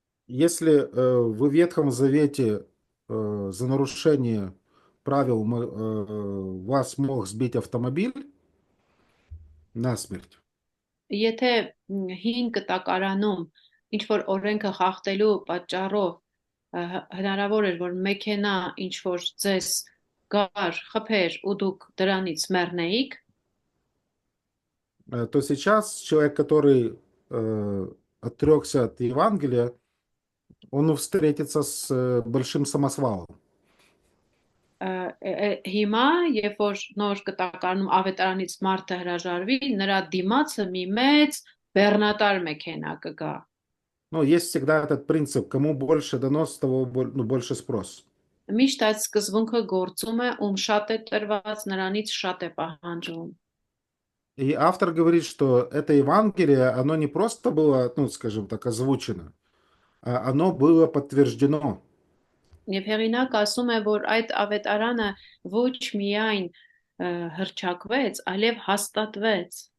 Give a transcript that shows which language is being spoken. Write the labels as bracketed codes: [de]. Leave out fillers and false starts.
[ru] Если в Ветхом Завете за нарушение правил вас мог сбить автомобиль насмерть, [hy] Եթե հին կտակարանում ինչ որ օրենքը խախտելու պատճառով հնարավոր էր որ մեքենա ինչ որ ձեզ գար խփեր ու դուք դրանից մեռնեիք, [ru] то сейчас человек, который отрекся от Евангелия, он встретится с большим самосвалом. [hy] հիմա երբ որ նոր կտակարանում ավետարանից մարդը հրաժարվի, նրա դիմացը մի մեծ բեռնատար մեքենա կգա։ [ru] Но есть всегда этот принцип, кому больше донос, того больше спрос. [hy] Միշտ այդ սկզբունքը գործում է, ում շատ է տրված, նրանից շատ է պահանջվում։ [ru] И автор говорит, что это Евангелие, оно не просто было, ну, скажем так, озвучено, а оно было подтверждено. [hy] Եվ հեղինակ ասում է, որ այդ ավետարանը ոչ միայն հռչակվեց, այլև հաստատվեց։